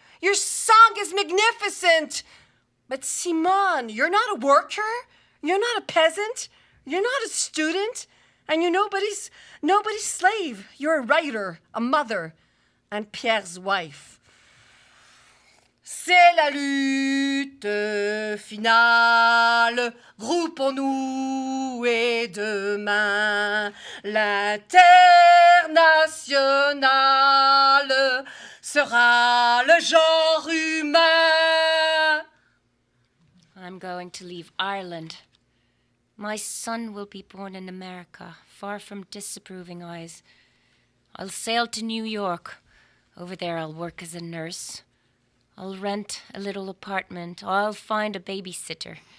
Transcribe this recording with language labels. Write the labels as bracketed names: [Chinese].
[English] Your song is magnificent. But Simone, you're not a worker. You're not a peasant. You're not a student. And you're nobody's slave. You're a writer, a mother, and Pierre's wife. [French] C'est la lutte finale, groupons-nous et demain l'internationale sera le genre humain. [English] I'm going to leave Ireland. My son will be born in America, far from disapproving eyes. I'll sail to New York. Over there I'll work as a nurse. I'll rent a little apartment. I'll find a babysitter.